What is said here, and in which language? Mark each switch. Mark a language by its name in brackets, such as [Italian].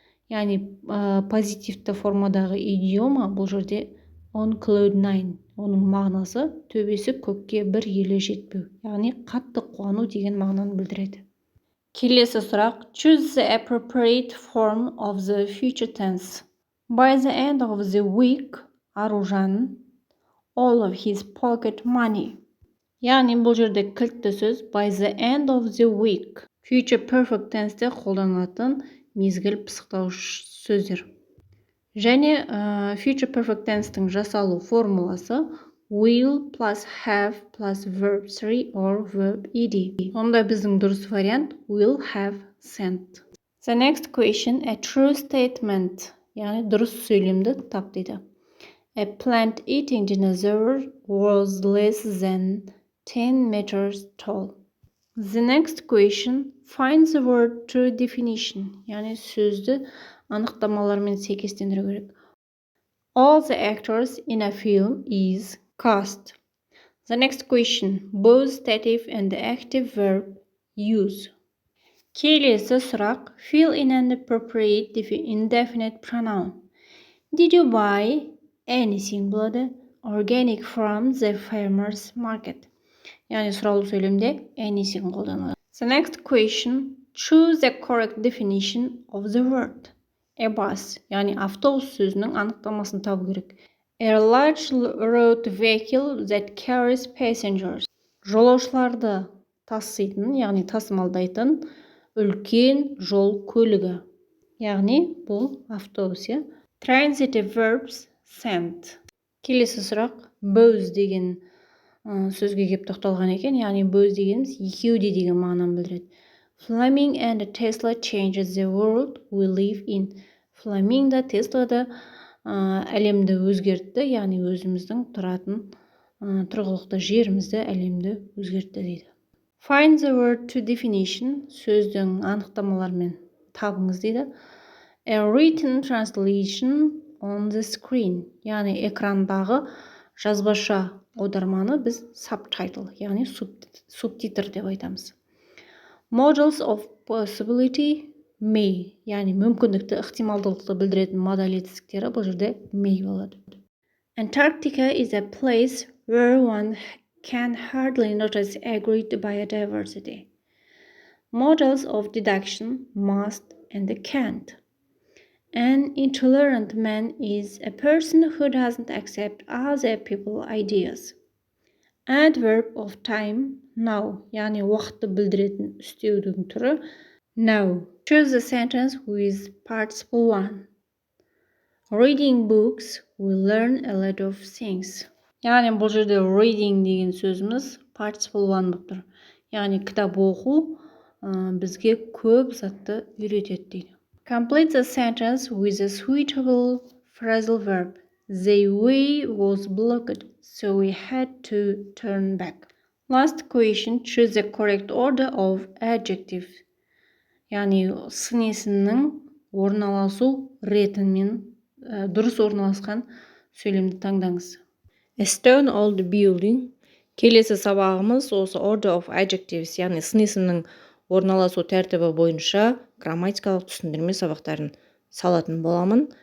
[Kazakh] Яғни позитивті формадағы идиома бұл жерде [English] on cloud 9. [Kazakh] Оның мағынасы төбесі көкке бір елі жетпеу. Яғни қатты қуану деген мағынаны білдіреді. Келесі сұрақ: [English] choose the appropriate form of the future tense. By the end of the week, Аружан all of his pocket money. [Kazakh] Яғни бұл жерде кілтті сөз [English] by the end of the week. [Kazakh] Future perfect tense'те қолданылатын мезгіл пысықтауыш сөздер. Және future perfect tense'тің жасалу формуласы [English] will plus have plus verb 3 or verb ed. [Kazakh] Онда біздің дұрыс вариант [English] will have sent. The next question, a true statement. [Kazakh] Яғни дұрыс сөйлемді тап дейді. [English] A plant-eating dinosaur was less than 10 meters tall. The next question, find the word true definition. [Kazakh] Яғни сөзді анықтамалармен сәйкестендіру керек. [English] All the actors in a film is cast. The next question, both stative and active verb use. [Kazakh] Келесі сұрақ, [English] fill in an appropriate indefinite pronoun. Did you buy anything [Kazakh] болады? [English] Organic from the farmer's market. [Kazakh] Яғни сұраулы сөйлемде anything қолданылады. [English] The next question, choose the correct definition of the word. A bus, [Kazakh] яғни автобус сөзінің анықтамасын табу керек. [English] A large road vehicle that carries passengers. [Kazakh] Жолаушыларды таситын, яғни тасымалдайтын үлкен жол көлігі. Яғни бұл автобус. [English] Transitive verbs sent. [Kazakh] Келесі сұрақ, both деген сөзге кеп тоқталған екен, яғни both дегеніміз екеуде деген мағынаны білдіреді. [English] Fleming and Tesla changes the world we live in. [Kazakh] Fleming да Tesla да әлемді өзгертті, яғни өзіміздің тұратын тұрғылықты жерімізді, әлемді өзгертті дейді. [English] Find the word to definition, [Kazakh] сөздің анықтамаларымен табыңыз дейді. [English] A written translation on the screen, [Kazakh] яғни экрандағы жазбаша аударманы біз subtitle, яғни субтитр деп айтамыз. [English] Models of possibility may, [Kazakh] яғни мүмкіндікті, ықтималдылықты білдіретін модаль етістіктері бұл жерде may болады. [English] Antarctica is a place where one can hardly notice agreed biodiversity. Models of deduction must and can't. An intolerant man is a person who doesn't accept other people's ideas. Adverb of time, now, [Kazakh] яғни уақытты білдіретін үстеудің түрі now. [English] Choose the sentence with participle one. Reading books will learn a lot of things. [Kazakh] Яғни бұл жерде reading деген сөзіміз participle one болып тұр. Яғни кітап оқу бізге көп затты үйретеді дейді. [English] Complete the sentence with a suitable phrasal verb. The way was blocked, so we had to turn back. Last question, choose the correct order of adjective. [Kazakh] Яғни сын есімнің орналасу ретімен дұрыс орналасқан сөйлемді таңдаңыз. [English] A stone old building. [Kazakh] Келесі сабағымыз осы order of adjectives, яғни сын есімнің орналасу тәртібі бойынша грамматикалық түсіндірме сабақтарын салатын боламын.